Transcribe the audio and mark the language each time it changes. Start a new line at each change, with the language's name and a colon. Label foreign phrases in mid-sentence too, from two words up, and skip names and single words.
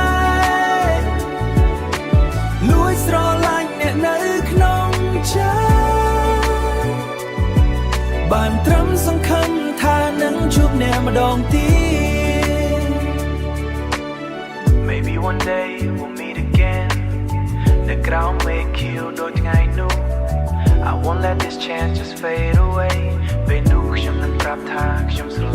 Khmer: លួចស្រឡាញ់អ្នកនៅក្នុងចិត្តបានត្រឹមសង្ឃឹមថានឹងជួបអ្នកម្ដងទៀត
English: Maybe one day we'll meet again
Khmer: នៅក្រោមមេឃខៀវដូចថ្ងៃនោះ
English: I won't let this chance just fade away
Khmer: ពេលនោះខ្ញុំនឹងប្រាប់ថាខ្ញុំ